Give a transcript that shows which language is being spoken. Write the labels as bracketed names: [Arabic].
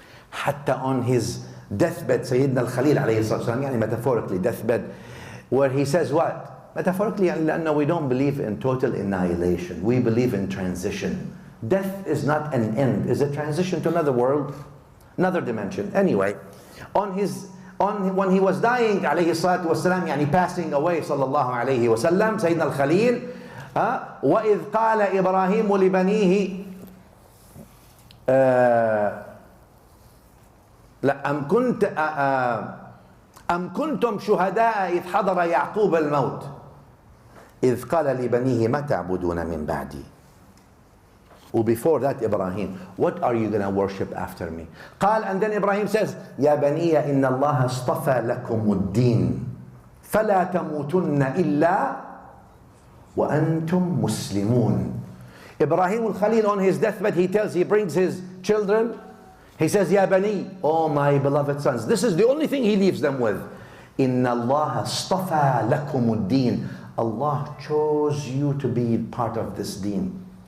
[English] Hatta on his deathbed, Sayyidina al-Khalil alayhi salam, yani metaphorically deathbed, where he says what? Metaphorically, no, we don't believe in total annihilation. We believe in transition. Death is not an end. It's a transition to another world, another dimension. Anyway, when he was dying, alayhi salatu wasalam, yani passing away, sallallahu alayhi wasallam, Sayyidina al-Khalil, [Arabic] وَإِذْ قَالَ إِبْرَاهِيمُ لِبَنِيهِ أَمْ كُنْتُمْ شُهَدَاءَ إِذْ حَضَرَ يَعْقُوبَ الْمَوْتِ إِذْ قَالَ لِبَنِيهِ مَا تَعْبُدُونَ مِنْ بَعْدِي. [English] Before that, Ibrahim, what are you going to worship after me? [Arabic] قال, [English] and then Ibrahim says, [Arabic] يَا بَنِيَّ إِنَّ اللَّهَ اصْطَفَى لَكُمُ الدِّينَ فَلَا تَمُوتُنَّ إِلَّا وَأَنْتُمْ مُسْلِمُونَ. [English] Ibrahim al-Khalil on his deathbed, he brings his children, he says, Ya Bani, oh my beloved sons. This is the only thing he leaves them with. [Arabic] Inna Allah astafa lakum ad-din. [English] Allah chose you to be part of this deen.